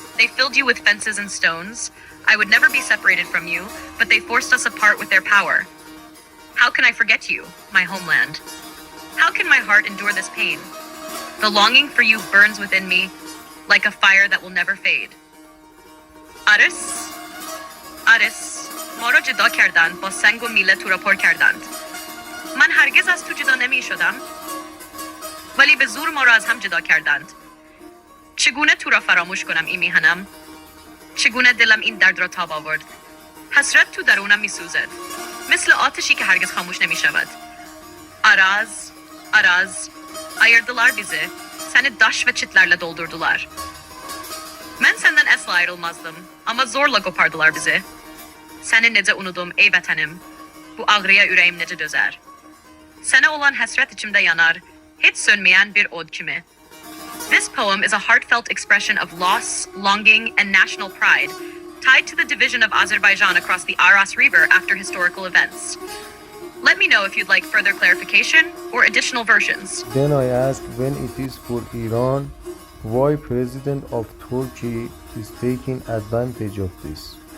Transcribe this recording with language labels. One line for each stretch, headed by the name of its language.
English: They filled you with fences and stones. I would never be separated from you, but they forced us apart with their power. How can I forget you, my homeland? How can my heart endure this pain? The longing for you burns within me like a fire that will never fade.
Persian: Aras, Aras, ما را جدا کردند با سنگ و میله تو را پر کردند. من هرگز از تو جدا نمی شدم ولی به زور ما را از هم جدا کردند. چگونه تو را فراموش کنم این میهنم؟ چگونه دلم این درد را تاب آورد؟ حسرت تو درونم می سوزد مثل آتشی که هرگز خاموش نمی شود.
Azerbaijani: Araz, Araz, ayırdılar bizi. Seni daş ve çitlerle doldurdular. Ben senden asla ayrılmazdım ama zorla kopardılar bizi. Seni necə unudum ey vətənim. Bu ağrıya ürəyim necə dözər. Sənə olan həsrət içimdə yanar, heç sönməyən bir od kimi.
English: This poem is a heartfelt expression of loss, longing, and national pride, tied to the division of Azerbaijan across the Aras River after historical events. Let me know if you'd like further clarification or additional versions. Then I asked when it is for Iran, why President of Turkey is taking advantage of this.